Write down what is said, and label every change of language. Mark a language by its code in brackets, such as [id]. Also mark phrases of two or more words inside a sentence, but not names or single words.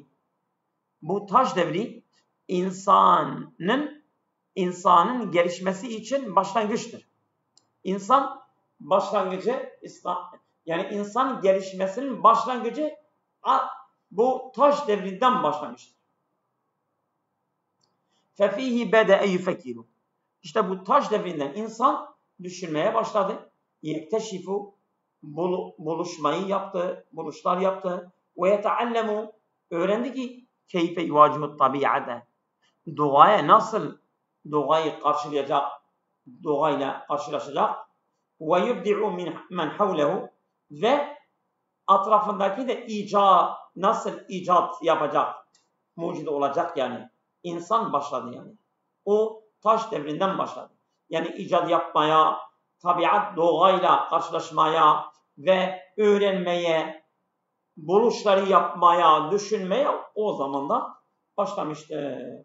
[tr] Bu taş devri insanın gelişmesi için başlangıçtır. İnsan başlangıcı, yani insan gelişmesinin başlangıcı bu taş devrinden başlamıştır. [ar] فَفِيهِ بَدَأَ يُفَكِّرُ. [tr] İşte bu taş devrinden insan düşünmeye başladı. يَكْتَشِفُ, buluşlar yaptı. [ar] وَيَتَعَلَّمُ, [tr] öğrendi ki [ar] كَيْفَ يُوَاجِهُ الطَّبِيعَةَ, [tr] doğayı karşılaşacak. [ar] وَيُبْدِعُ مِنْ حَوْلَهُ, [tr] ve atrafındaki de nasıl icat yapacak, mucid olacak yani. İnsan başladı yani. O taş devrinden başladı. Yani icat yapmaya, tabiat, doğayla karşılaşmaya ve öğrenmeye, buluşları yapmaya, düşünmeye o zamandan başlamıştı.